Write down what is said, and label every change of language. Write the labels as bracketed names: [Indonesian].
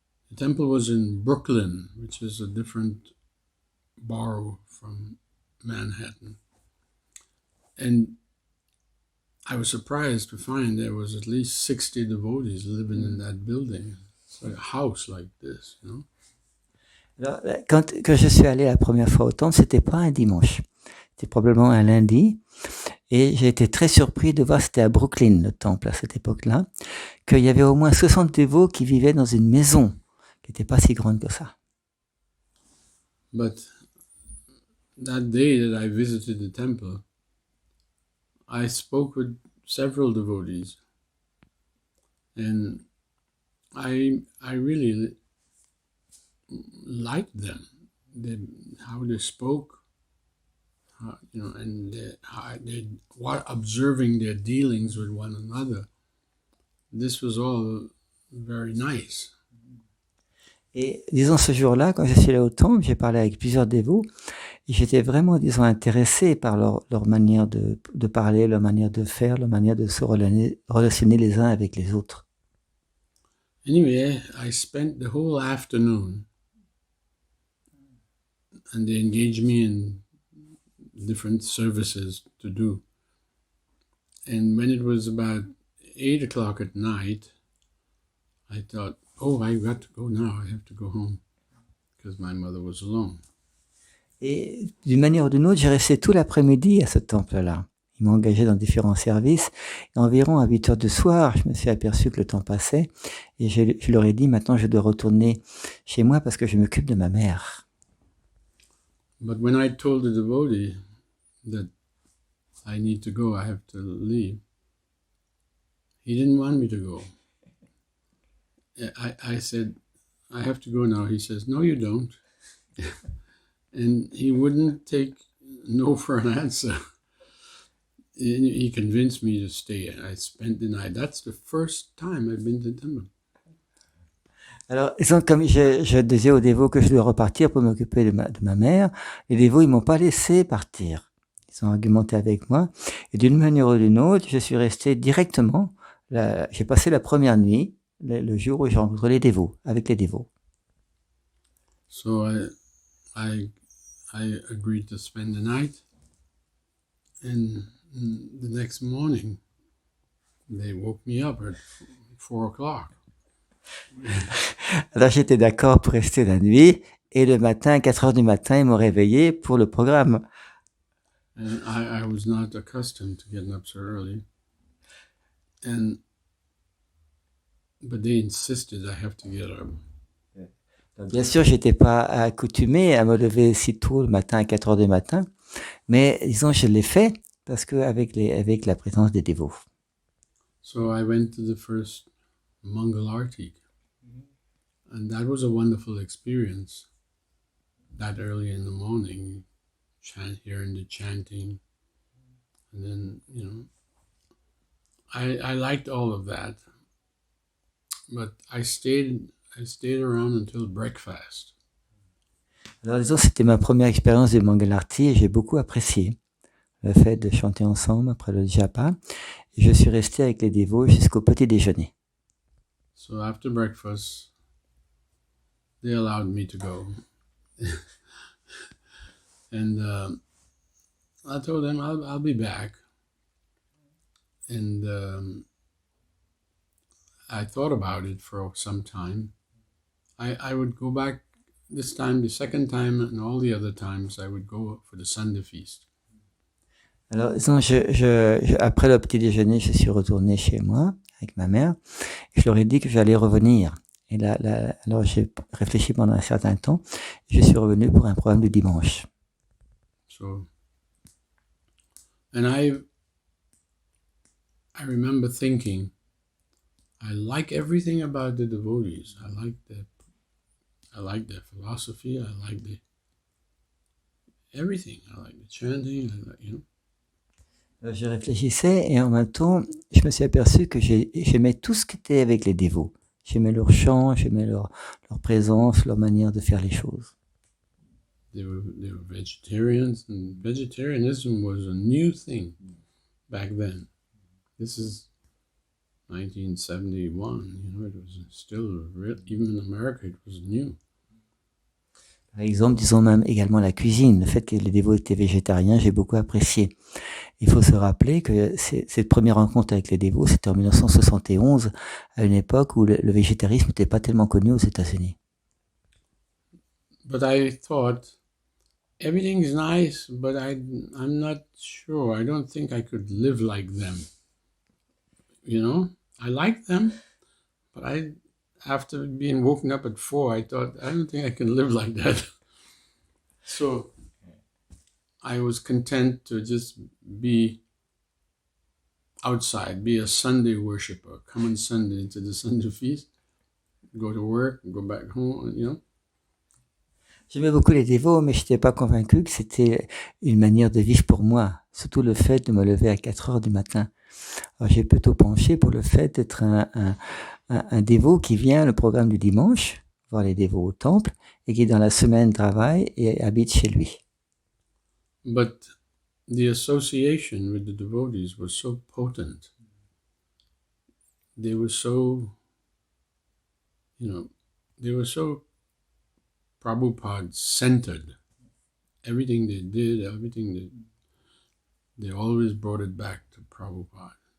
[English] The temple was in Brooklyn, which is a different borough from Manhattan, and I was surprised to find there was at least 60 devotees living in that building. It's like a house like this, you know. [French] Alors, quand je suis allé la première fois au temple, c'était pas un dimanche, c'était probablement un lundi, et j'ai été très surpris de voir, c'était à Brooklyn, le temple, à cette époque-là, qu'il y avait au moins 60 dévots qui vivaient dans une maison qui n'était pas si grande que ça. [English] But that day that I visited the temple, I spoke with several devotees, and I really liked them. How they spoke, and observing their dealings with one another. This was all very nice. [French] Et disons ce jour-là, quand je suis allé au temple, j'ai parlé avec plusieurs dévots et j'étais vraiment, disons, intéressé par leur manière de parler, leur manière de faire, leur manière de se relationner les uns avec les autres. [English] Anyway, I spent the whole afternoon and they engaged me in different services to do. And when it was about 8 o'clock at night, I thought, oh, I've got to go now. I have to go home because my mother was alone. [French] Et d'une manière ou d'une autre, j'ai resté tout l'après-midi à ce temple-là. Ils m'ont engagé dans différents services. Et environ à 8 heures du soir, je me suis aperçu que le temps passait. Et je leur ai dit, maintenant, je dois retourner chez moi parce que je m'occupe de ma mère. [English] But when I told the devotee that I need to go, I have to leave, he didn't want me to go. I said, I have to go now. He says, no, you don't. And he wouldn't take no for an answer. He convinced me to stay. I spent the night. That's the first time I've been to temple. [French] Alors, comme je disais aux dévots que je dois repartir pour m'occuper de ma mère, les dévots, ils m'ont pas laissé partir. Ils ont argumenté avec moi. Et d'une manière ou d'une autre, je suis resté directement. J'ai passé la première nuit, le jour où j'ai rencontré les dévots, avec les dévots. [English] So I agreed to spend the night. And the next morning, they woke me up at 4 o'clock. [French] Alors j'étais d'accord pour rester la nuit et le matin, à 4 heures du matin, ils m'ont réveillé pour le programme. [English] And I was not accustomed to getting up so early. But they insisted I have to get up. [French] Donc, bien sûr, j'étais pas accoutumé à me lever si tôt le matin à 4 heures du matin, mais disons je l'ai fait parce que avec la présence des dévots. [English] So I went to the first Mangal Arti. And that was a wonderful experience. That early in the morning, hearing the chanting. And then, I liked all of that. But I stayed around until breakfast. [French] Alors disons, c'était ma première expérience de Mangal Arti et j'ai beaucoup apprécié le fait de chanter ensemble après le japa. Et je suis resté avec les dévots jusqu'au petit déjeuner. [English] So after breakfast, they allowed me to go. And I told them I'll be back. And I thought about it for some time. I would go back this time, the second time, and all the other times I would go for the Sunday feast. [French] Alors, disons, après le petit déjeuner, je suis retourné chez moi avec ma mère. Et je leur ai dit que j'allais revenir. Et alors j'ai réfléchi pendant un certain temps. Et je suis revenu pour un programme du dimanche. [English] So, and I remember thinking, I like everything about the devotees. I like their philosophy. I like everything. I like the chanting. [French] Je réfléchissais et en même temps, je me suis aperçu que j'aimais tout ce qui était avec les dévots. J'aimais leur chant, j'aimais leur présence, leur manière de faire les choses. [English] They were vegetarians, and vegetarianism was a new thing back then. This is 1971. It was still even in America, it was new. [French] Par exemple, disons même également la cuisine. Le fait que les dévots étaient végétariens, j'ai beaucoup apprécié. Il faut se rappeler que cette première rencontre avec les dévots, c'était en 1971, à une époque où le végétarisme n'était pas tellement connu aux États-Unis. [English] But I thought, everything's nice, but I'm not sure. I don't think I could live like them. I like them, but after being woken up at 4, I thought, I don't think I can live like that. So I was content to just be outside, be a Sunday worshiper, come on Sunday to the Sunday feast, go to work, go back home, [French] J'aimais beaucoup les dévots, mais je n'étais pas convaincu que c'était une manière de vivre pour moi, surtout le fait de me lever à 4 heures du matin. Alors, j'ai plutôt penché pour le fait d'être un dévot qui vient le programme du dimanche, voir les dévots au temple et qui dans la semaine travaille et habite chez lui. [English] But the association with the devotees was so potent. They were so, they were so Prabhupada-centered. Everything they did, they always brought it back to Prabhupada.